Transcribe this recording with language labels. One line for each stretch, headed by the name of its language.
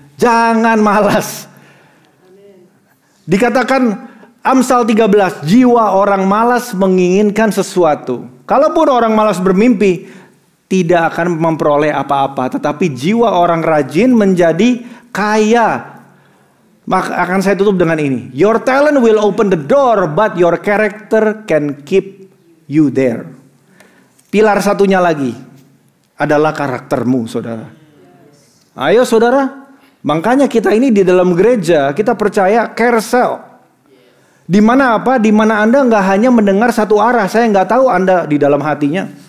Indonesian: Jangan malas. Dikatakan Amsal 13, jiwa orang malas menginginkan sesuatu. Kalaupun orang malas bermimpi, tidak akan memperoleh apa-apa. Tetapi jiwa orang rajin menjadi kaya. Maka akan saya tutup dengan ini.
English: Your talent will open the door, but your character can keep you there.
Indonesian: Pilar satunya lagi adalah karaktermu, saudara. Ayo saudara. Makanya kita ini di dalam gereja, kita percaya carousel. Di mana apa? Di mana Anda nggak hanya mendengar satu arah. Saya nggak tahu Anda di dalam hatinya.